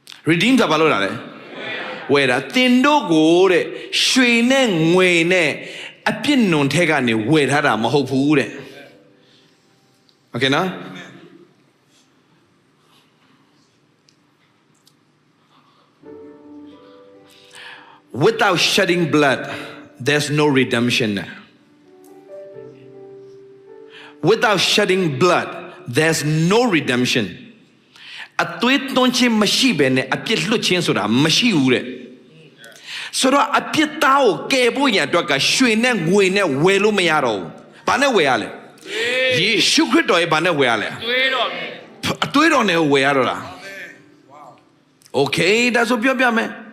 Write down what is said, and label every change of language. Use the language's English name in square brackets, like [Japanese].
[Burmese] redeem ဆိုတာဘာလို့လဲဝယ်တာတင်တို့ကိုတဲ့ရွှေနဲ့ငွေနဲ့အပြစ်နွန်ထဲကနေဝယ်ထားတာမဟုတ်ဘူးတဲ့ okay နော် [English] Without shedding blood, there's no redemption. Without shedding blood, there's no redemption. [Burmese] အသွေးသွန်းခြင်းမရှိဘဲနဲ့အပြစ်လွတ်ခြင်းဆိုတာမရှိဘူးတဲ့ဆိုတော့အပြစ်သားကိုကယ်ဖို့ရန်အတွက်ကရွှေနဲ့ငွေနဲ့ဝယ်လို့မရတော့ဘူးဘာနဲ့ဝယ်ရလဲယေရှုခရစ်တော်ရဲ့ဘာနဲ့ဝယ်ရလဲအသွေးတော်နဲ့ဝယ်ရတော့လား Okay ဒါဆိုပြောပြမယ်